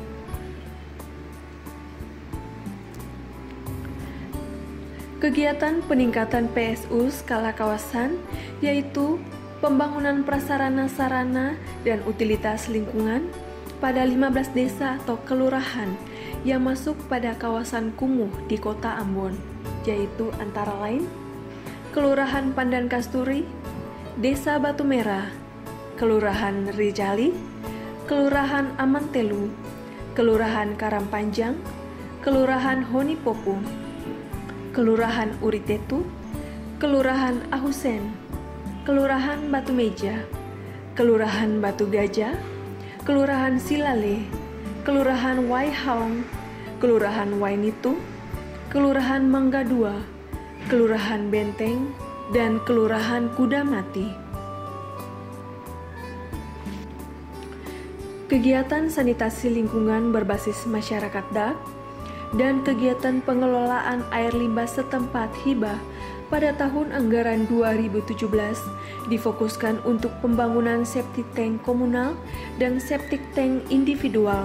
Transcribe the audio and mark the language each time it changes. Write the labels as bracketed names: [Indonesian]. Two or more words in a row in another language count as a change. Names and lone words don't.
[Indonesian] Kegiatan peningkatan PSU skala kawasan yaitu pembangunan prasarana sarana dan utilitas lingkungan pada 15 desa atau kelurahan yang masuk pada kawasan kumuh di Kota Ambon, yaitu antara lain Kelurahan Pandan Kasturi, Desa Batu Merah, Kelurahan Rijali, Kelurahan Amantelu, Kelurahan Karangpanjang, Kelurahan Honipopu, Kelurahan Uritetu, Kelurahan Ahusen, Kelurahan Batu Meja, Kelurahan Batu Gajah, Kelurahan Silale, Kelurahan Waihaong, Kelurahan Wainitu, Kelurahan Mangga II, Kelurahan Benteng, dan Kelurahan Kuda Mati. Kegiatan sanitasi lingkungan berbasis masyarakat DAK dan kegiatan pengelolaan air limbah setempat hibah pada tahun anggaran 2017 difokuskan untuk pembangunan [English] septic tank [Indonesian] komunal dan [English] septic tank [Indonesian] individual.